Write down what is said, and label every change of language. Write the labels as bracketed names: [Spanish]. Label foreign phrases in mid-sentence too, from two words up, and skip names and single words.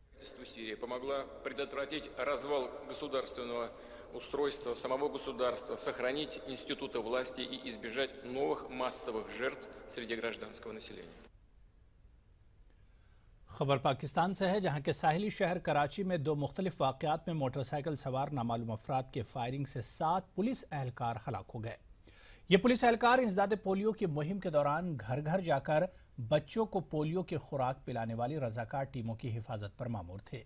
[Russian] правительству Сирии помогла предотвратить развал государственного устройства, самого государства, сохранить институты власти и избежать новых массовых жертв среди гражданского населения. [Urdu] خبر پاکستان سے ہے، جہاں کے ساحلی شہر کراچی میں دو مختلف واقعات میں موٹرسائیکل سوار نامعلوم افراد کے فائرنگ سے 7 پولیس اہلکار ہلاک ہو گئے. یہ پولیس اہلکار انسداد پولیو کی مہم کے دوران گھر گھر جا کر بچوں کو پولیو کی خوراک پلانے والی رضاکار ٹیموں کی حفاظت پر مامور تھے.